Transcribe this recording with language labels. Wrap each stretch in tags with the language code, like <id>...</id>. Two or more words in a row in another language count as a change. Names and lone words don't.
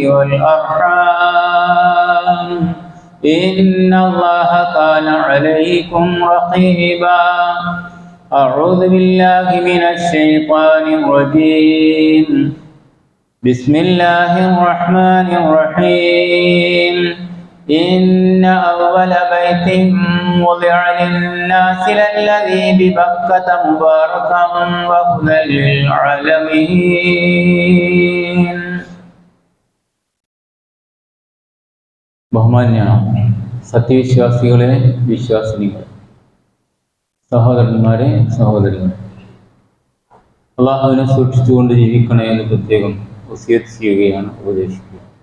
<ar>والأرحام إن الله كان عليكم رقيبا أعوذ بالله من الشيطان الرجيم بسم الله الرحمن الرحيم إن أول بيت وضع للناس للذي ببكة مباركا وهدى</ar> <ml>للعالمين ബഹുമാന്യ സത്യവിശ്വാസികളെ വിശ്വാസിനികളെ സഹോദരന്മാരെ സഹോദരികളെ അള്ളാഹുവിനെ സൂക്ഷിച്ചുകൊണ്ട് ജീവിക്കണേ എന്ന് പ്രത്യേകം വസിയത്ത് ചെയ്യുകയാണ്, ഉപദേശിക്കുക.</ml>